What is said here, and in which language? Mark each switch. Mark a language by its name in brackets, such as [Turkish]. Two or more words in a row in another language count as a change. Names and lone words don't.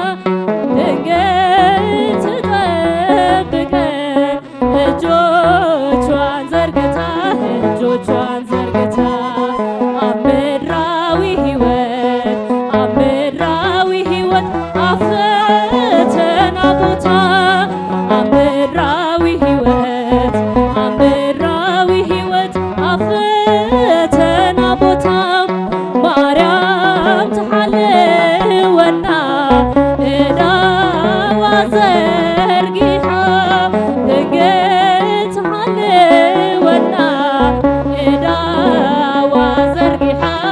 [Amharic] ድንግል ትጠብቀን እጆቿን ዘርግታ አምድራዊ ሕይወት አፈተና ቦታ አምድራዊ ሕይወት አፈተና ቦታ [Tigrinya] ማርያም ትሐልወና ዕዳዋ ዘርጊሓ ድንግል ትሐልወና ዕዳዋ ዘርጊሓ